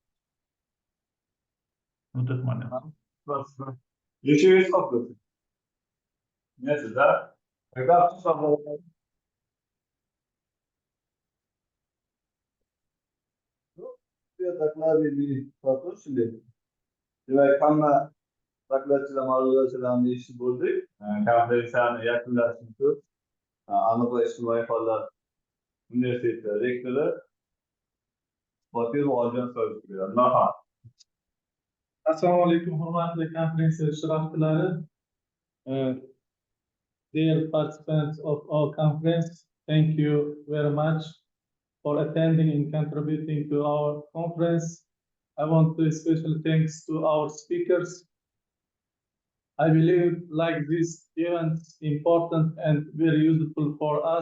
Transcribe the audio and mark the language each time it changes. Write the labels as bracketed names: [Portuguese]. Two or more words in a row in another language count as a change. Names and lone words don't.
[Russian] Вот этот момент. Еще есть вопросы? Нет, да? Когда все доклады мы послушали. [Uzbek] Demek hamma taklitchilar ma'ruzachilarni eshitib bo'ldik. Konferensiyani yakunlashimiz Azimboy Sa'dullayev universiteti rektori Sabir Umarov. Assalomu alaykum, hurmatli konferensiya ishtirokchilari. [English] Dear participants of our conference, thank you very much for attending and contributing to our conference. I want to especially thanks to our speakers. I believe like this event is important and very useful for us.